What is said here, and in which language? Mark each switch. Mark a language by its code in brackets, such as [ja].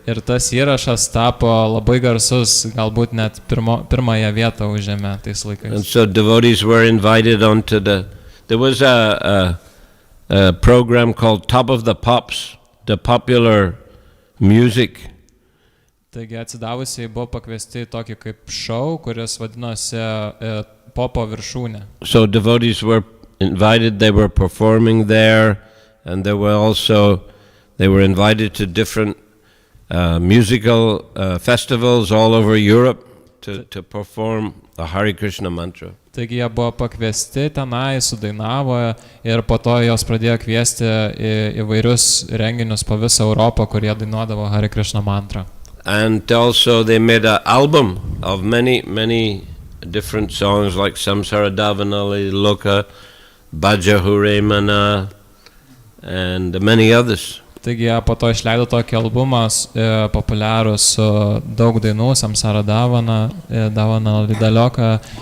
[lt] Ir tas įrašas tapo labai garsus, galbūt net pirmąją vietą užėmė tais [en] And [lt] laikais. [en] so devotees were invited onto there was a program called Top of the Pops, the popular music. [lt] Taigi atsidavusiai buvo pakviesti į tokį kaip šou, kuris vadinosi Popo viršūnė. [en] So devotees were invited, they were performing there, and they were invited to different musical festivals all over Europe to perform the Hare Krishna mantra. [lt] Taigi jie buvo pakviesti tenai, sudainavo ir po to jos pradėjo kviesti į įvairius renginius po visą Europą, kur jie dainuodavo Hare Krishna mantrą. [en] And also they made an album of many different songs like Samsara Davanali, Loka, Bhaja Hure Mana, and many others. [lt] Taigi jie po to išleido tokį albumą populiarų su daug dainų, Samsara Davana, Lidalioka,